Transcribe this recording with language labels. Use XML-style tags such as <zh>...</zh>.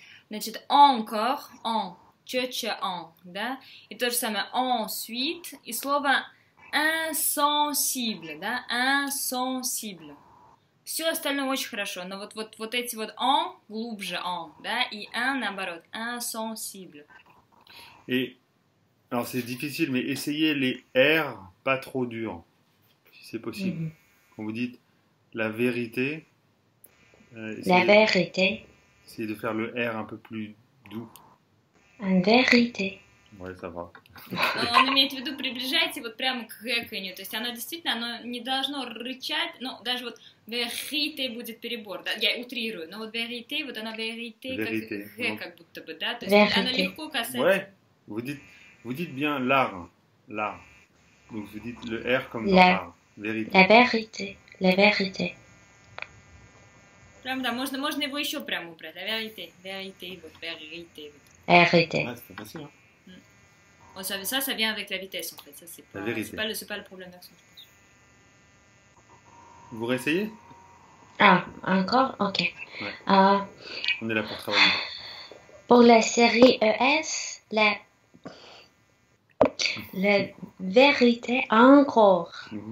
<ru>значит, encore, en, чётче en, да? И то же самое ensuite, и слово insensible, да?</ru> <fr>Insensible.</fr> <ru>Все остальное очень хорошо, но вот эти вот en, глубже en, да? И un, наоборот, insensible.</ru> <fr>Et... Alors c'est difficile, mais essayez les R pas trop durs, si c'est possible. Quand vous dites la vérité, la vérité. Essayez de faire le R un peu plus doux. En vérité. Ouais, ça va.</fr> <ru>Он имеет в виду, приближайте вот прямо к гэканью, то есть оно действительно, оно не должно рычать, ну, даже вот vérité будет перебор, да, я утрирую, но вот vérité, вот оно vérité, как г, как будто бы, да, то есть оно легко касается.</ru> <fr>Ouais, vous dites bien l'art. Donc vous dites le R comme dans l'art. Vérité. La vérité.</fr> <ru>Прям, да, можно его еще прямо убрать. Vérité, вот.</ru> <fr>Vérité. Ah, c'est facile, hein. Bon, ça vient avec la vitesse, en fait. Ça, c'est pas le problème d'accent, je pense. Vous réessayez? Ah, encore? Ok. Ouais. On est là pour travailler. Pour la série ES, la vérité encore.</fr>